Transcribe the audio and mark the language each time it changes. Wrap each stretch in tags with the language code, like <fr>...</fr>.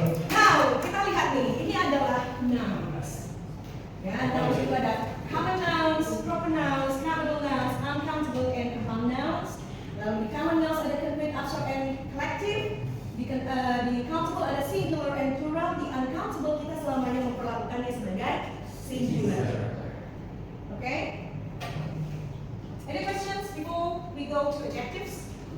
<id>Now kita lihat nih, ini adalah nouns. Ya, nouns itu ada common nouns, proper nouns, countable nouns, uncountable, and compound nouns. Lalu di common nouns ada complete, abstract, and collective. Di countable ada singular and plural. Di uncountable kita selamanya memperlakukannya sebagai singular.</id> <en>Okay? Any questions before we go to adjectives?</en>